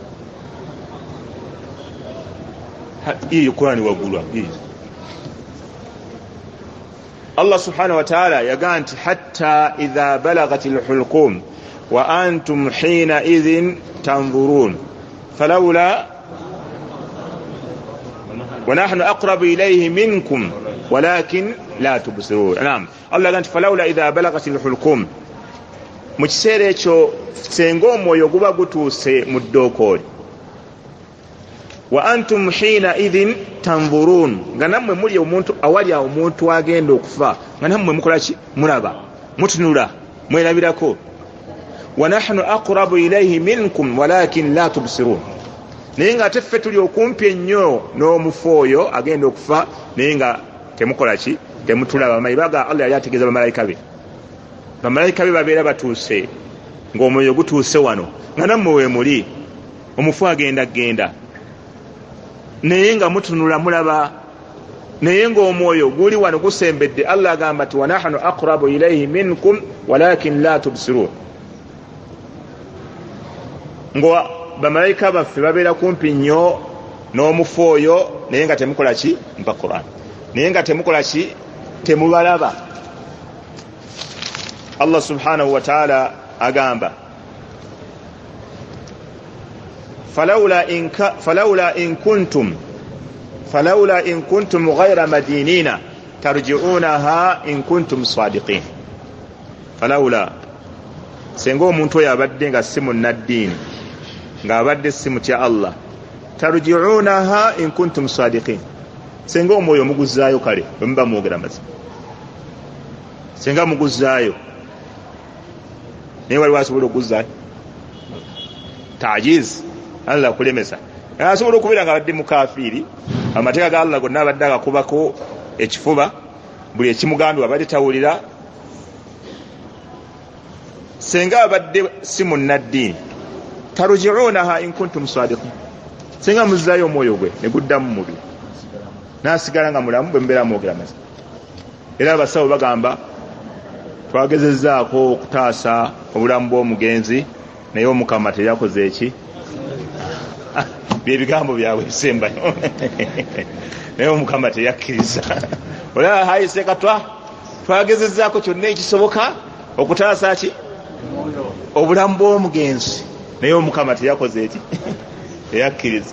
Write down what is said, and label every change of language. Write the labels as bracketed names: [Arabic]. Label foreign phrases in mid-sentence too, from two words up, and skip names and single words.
[Arabic] القرآن وقولوا الله سبحانه وتعالى يقول حتى إذا بلغت الحلقوم وأنتم حينئذ تنظرون فلولا ونحن أقرب إليه منكم ولكن لا تبصرون. نعم الله قال فلولا إذا بلغت الحلقوم مكسير [Ganda] ekyo senga omwoyo guba gutuuse mu ddookooli [Arabic] وأنتم حينئذ تنظرون [Ganda] nga nammwe muli omuntu awali omuntu agenda okufa nga nammwe mukola ki mulaba mutunula mwerabirako [Arabic] ونحن أقرب إليه منكم ولكن لا تبصرون [Ganda] naye nga ate ffe tuli okumpi ennyo n'omufu oyo agenda okufa naye nga temukola ki temutulaba. Mayibaga Allah yali ategeeza bamalayika be babeera batuuse ng'omwoyo gutuuse wano nga nammwe we muli omufu agenda naye nga mutunula mulaba naye ng'omwoyo guli wano gusembedde. Allah agamba ti [Arabic] ونحن أقرب إليه منكم ولكن لا تبصرون [Ganda] ngo bamalayika baffe babeera kumpi nnyo n'omufu oyo naye nga temukola ki mpa Qur'an naye nga temukola ki temubalaba. [Arabic] الله سبحانه وتعالى [Ganda] agamba [Arabic] فلولا إن كنتم غير مدينين ترجعونها إن كنتم صادقين. [Ganda] فلولا senga omuntu oyo abadde nga si munnaddiini ng'abadde si mutya Allah [Arabic] ترجعونها إن كنتم صادقين [Ganda] senga omwoyo muguzaayo kale bwe muba mwogera mazima senga muguzaayo naye wali wasobola okuguzaayo tajiz Allah akulemesa asobola okubeera nga abadde mukafiiri amateeka ga Allah gonna abadde agakubako ekifuba buli ekimugambibwa abadde tawulira senga abadde si munnaddiini [Arabic] ترجعونها إن كنتم صادقين [Ganda] senga muzaayo omwoyo gwe ne guddamu mubi n'asigala nga mulamu bwe mbeera mwogera mazima. era abasawo bagamba twagezezzaako okutaasa obulamu bw'omugenzi naye Omukama teyakoze eki byebigambo byabwe ebisembayo naye Omukama teyakkiriza olaba hayise katwa twagezezzaako kyonna ekisoboka okutaasa ki obulamu bw'omugenzi, naye Omukama teyakoze eki teyakkiriza.